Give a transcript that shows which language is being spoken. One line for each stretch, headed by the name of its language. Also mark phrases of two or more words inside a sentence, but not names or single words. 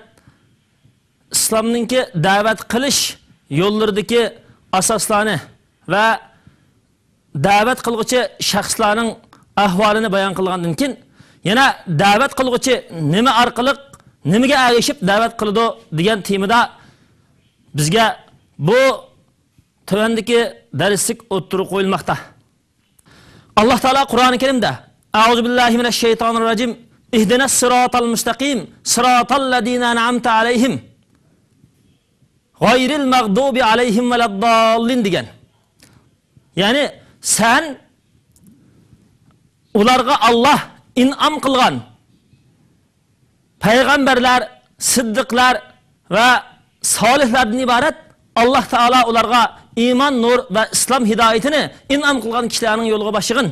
Uzbek: islomningki da'vat qilish yo'llaridagi asoslarni va da'vat qiluvchi shaxslarning ahvolini bayon qilgandan keyin yana da'vat qiluvchi nima orqali nimaga erishib da'vat qiladi degan temada bizga bu tövendeki darslik o'ttirib qo'yilmoqda. Alloh taolo Qur'oni Karimda
Arabic: أعوذ بالله من الشيطان الرجيم اهدنا الصراط المستقيم صراط الذين أنعمت عليهم غير المغضوب عليهم ولا الضالين degan.
Uzbek: Ya'ni sen ularga Allah in'am qilgan payg'ambarlar, siddiqlar va solihlardan iborat Alloh taolo ularga iymon, nur va islom hidoyatini in'am qilgan kishilarning yo'liga boshig'in.